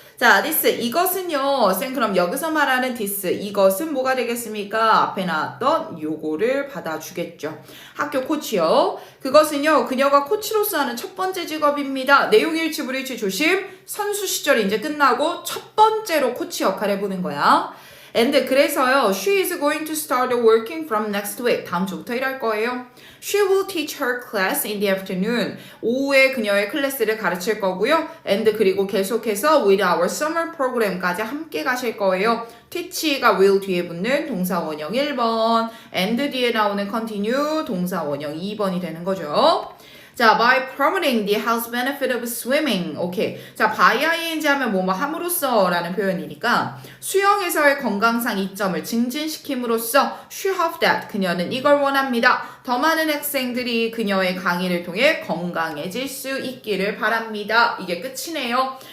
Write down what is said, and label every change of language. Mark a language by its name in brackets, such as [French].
[Korean] 자, [English] this [Korean] 이것은요. 쌤 그럼 여기서 말하는 this 이것은 뭐가 되겠습니까? 앞에 나왔던 요거를 받아주겠죠. 학교 코치요. 그것은요. 그녀가 코치로서 하는 첫 번째 직업입니다. 내용 일치 불일치 조심. 선수 시절이 이제 끝나고 첫 번째로 코치 역할을 해보는 거야. And 그래서요. [English] She is going to start working from next week. [Korean] 다음 주부터 일할 거예요. [English] She will teach her class in the afternoon. [Korean] 오후에 그녀의 클래스를 가르칠 거고요. And 그리고 계속해서 [English] with our summer program [Korean] 까지 함께 가실 거예요. teach가 will 뒤에 붙는 동사 원형 1번. and 뒤에 나오는 continue 동사 원형 2번이 되는 거죠. [English] 자, by promoting the health benefit of swimming. [Korean] 오케이. 자, by ing 하면 뭐뭐 함으로써 라는 표현이니까 수영에서의 건강상 이점을 증진시킴으로써 [English] she hope that [Korean] 그녀는 이걸 원합니다. 더 많은 학생들이 그녀의 강의를 통해 건강해질 수 있기를 바랍니다. 이게 끝이네요.